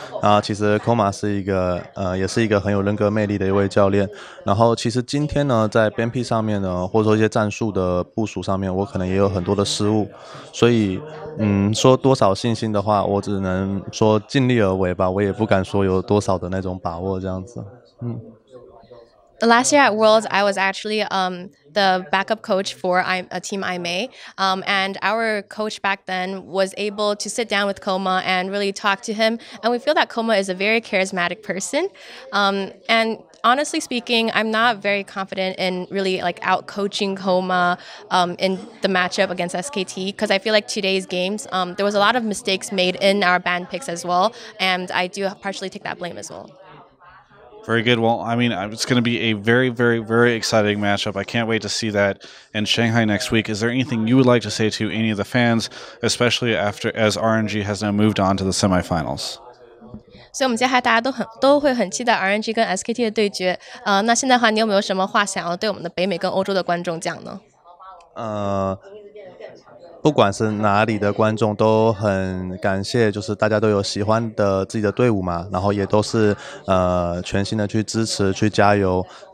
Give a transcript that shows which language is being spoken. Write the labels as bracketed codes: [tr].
[zh] 然后其实 Koma 是一个也是一个很有人格魅力的一位教练。然后其实今天呢，在编批上面呢，或者说一些战术的部署上面，我可能也有很多的失误。所以说多少信心的话，我只能说尽力而为吧，我也不敢说有多少的那种把握这样子。 [en] Last year at Worlds, I was actually the backup coach for a team IMA, and our coach back then was able to sit down with Koma and really talk to him. And we feel that Koma is a very charismatic person. And honestly speaking, I'm not very confident in really like out coaching Koma in the matchup against SKT because I feel like today's games there was a lot of mistakes made in our band picks as well, and I do partially take that blame as well. Very good. Well, I mean, it's going to be a very, very, very exciting matchup. I can't wait to see that in Shanghai next week. Is there anything you would like to say to any of the fans, especially as RNG has now moved on to the semifinals? [zh] 所以，我们接下来大家都会很期待 RNG 跟 SKT 的对决。那现在的话，你有没有什么话想要对我们的北美跟欧洲的观众讲呢？不管是哪里的观众都很感谢，就是大家都有喜欢的自己的队伍嘛，然后也都是全心的去支持、去加油。